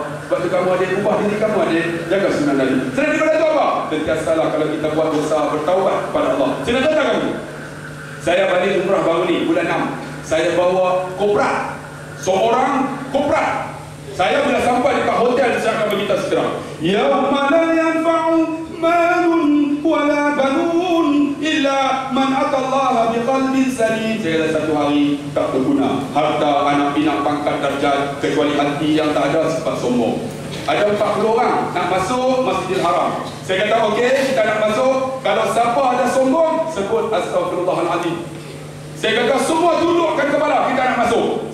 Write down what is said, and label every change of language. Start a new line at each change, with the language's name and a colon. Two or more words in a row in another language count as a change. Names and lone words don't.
Malay: Sebab tu kamu adik, ubah diri kamu adik, jaga sunnah Nabi. Selain daripada itu apa? Sentiasalah kalau kita buat dosa, bertaubat kepada Allah. Saya nak tanya kamu, saya balik umrah baru ni, bulan 6. Saya bawa koprat, seorang koprat. Saya bila sampai dekat hotel, saya akan beritahu segera,
Arabic: يوم لا ينفع مال ولا بنون إلا من أتى الله بقلب سليم.
Malay: Saya satu hari tak berguna harta, anak pinak, pangkat, darjat, kecuali hati yang tak ada sifat sombong. Ada 40 orang nak masuk Masjidil Haram. Saya kata okey, kita nak masuk. Kalau siapa ada sombong, sebut astagfirullahalazim. Saya kata semua tundukkan kepala, kita nak masuk.